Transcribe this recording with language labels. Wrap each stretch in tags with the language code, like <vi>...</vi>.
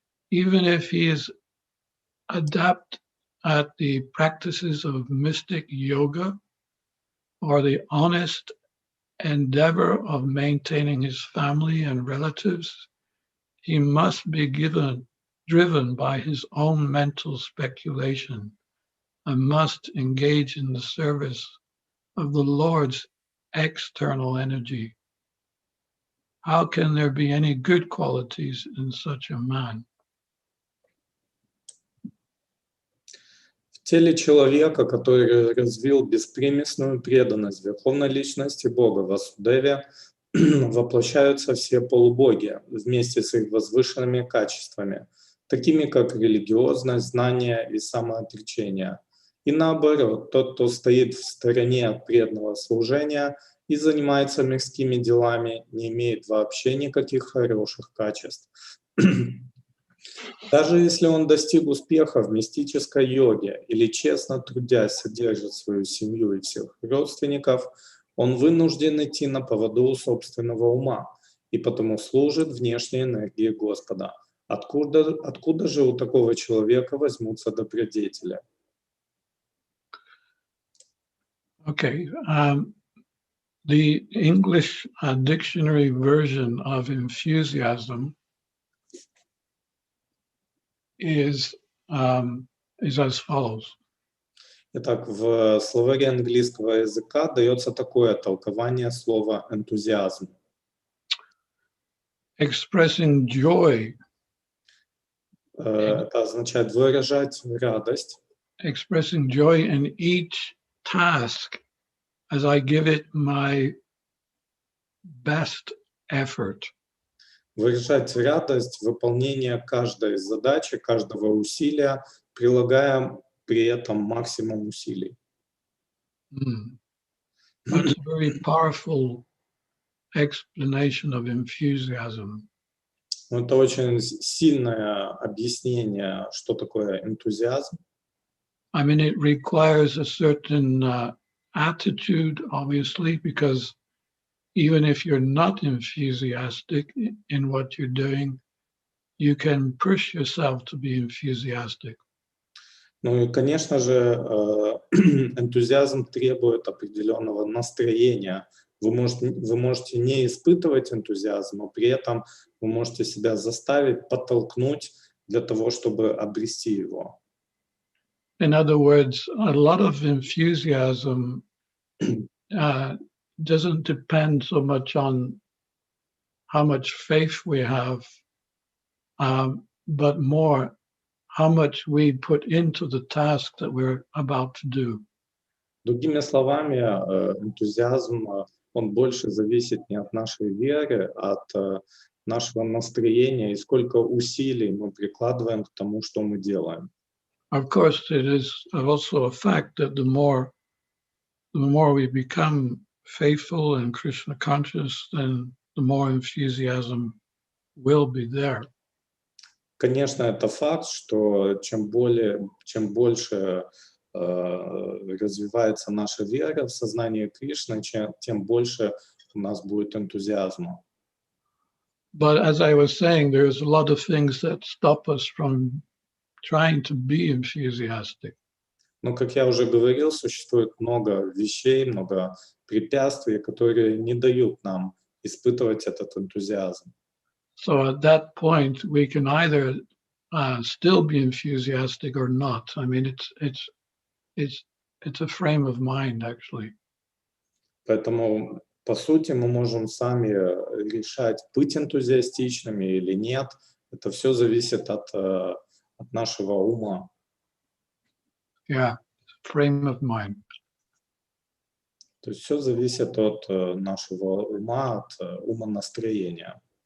<en>Even if he is adept at the practices of mystic yoga or the honest endeavor of maintaining his family and relatives, he must be driven by his own mental speculation and must engage in the service of the Lord's external energy. How can there be any good qualities in such a man?</en> <ru>В теле человека, который развил беспримесную преданность Верховной Личности Бога Васудеве, воплощаются все полубоги вместе с их возвышенными качествами, такими как религиозность, знание и самоотречение. И наоборот, тот, кто стоит в стороне от преданного служения и занимается мирскими делами, не имеет вообще никаких хороших качеств. Даже если он достиг успеха в мистической йоге или честно трудясь содержит свою семью и всех родственников, он вынужден идти на поводу у собственного ума и потому служит внешней энергии Господа. Откуда же у такого человека возьмутся добродетели?</ru> <en>Okay, the English dictionary version of enthusiasm is as follows.</en> <ru>Итак, в словаре английского языка дается такое толкование слова энтузиазм.</ru> <en>Expressing joy.</en> <ru>Это означает выражать радость.</ru> <en>Expressing joy in each task as I give it my best effort.</en> <ru>Выражать радость выполнения каждой задачи, каждого усилия, прилагая при этом максимум усилий.</ru> <en>That's a very powerful explanation of enthusiasm.</en> <ru>Это очень сильное объяснение, что такое энтузиазм.</ru> <en>I mean, it requires a certain attitude, obviously, because even if you're not enthusiastic in what you're doing, you can push yourself to be enthusiastic.</en> <ru>Ну и, конечно же, энтузиазм требует определенного настроения. Вы можете не испытывать энтузиазм, но при этом вы можете себя заставить, подтолкнуть для того, чтобы обрести его.</ru> <en>In other words, a lot of enthusiasm doesn't depend so much on how much faith we have, but more how much we put into the task that we're about to do.</en> <ru>Другими словами, энтузиазм, он больше зависит не от нашей веры, а от нашего настроения и сколько усилий мы прикладываем к тому, что мы делаем.</ru> <en>Of course, it is also a fact that the more we become faithful and Krishna conscious, then the more enthusiasm will be there.</en> <ru>Конечно, это факт, что чем больше развивается наша вера в сознание Кришны, тем больше у нас будет энтузиазма.</ru> <en>But as I was saying, there's a lot of things that stop us from trying to be enthusiastic.</en> <ru>Но, как я уже говорил, существует много вещей, много препятствий, которые не дают нам испытывать этот энтузиазм.</ru> <en>So at that point, we can either still be enthusiastic or not. I mean, it's a frame of mind, actually.</en> <ru>Поэтому, по сути, мы можем сами решать, быть энтузиастичными или нет. Это все зависит от нашего ума.</ru> <en>Yeah, frame of mind.</en> <ru>То есть все зависит от нашего ума, от умонастроения.</ru>